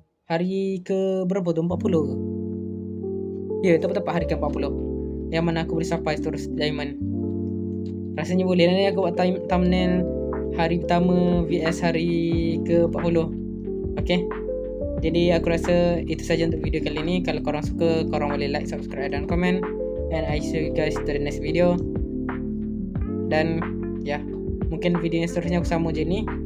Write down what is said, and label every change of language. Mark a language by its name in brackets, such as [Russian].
[Malay] Hari ke berapa tu? 40 ke? Ya, tepat-tepat hari ke 40. Yang mana aku boleh sampai terus diamond. Rasanya boleh lah aku buat thumbnail hari pertama vs hari ke 40. Okay. Jadi aku rasa itu saja untuk video kali ini. Kalau korang suka, korang boleh like, subscribe dan komen. [English] And I see you guys to the next video. [Malay] Dan ya, mungkin video yang seterusnya aku sama je ni.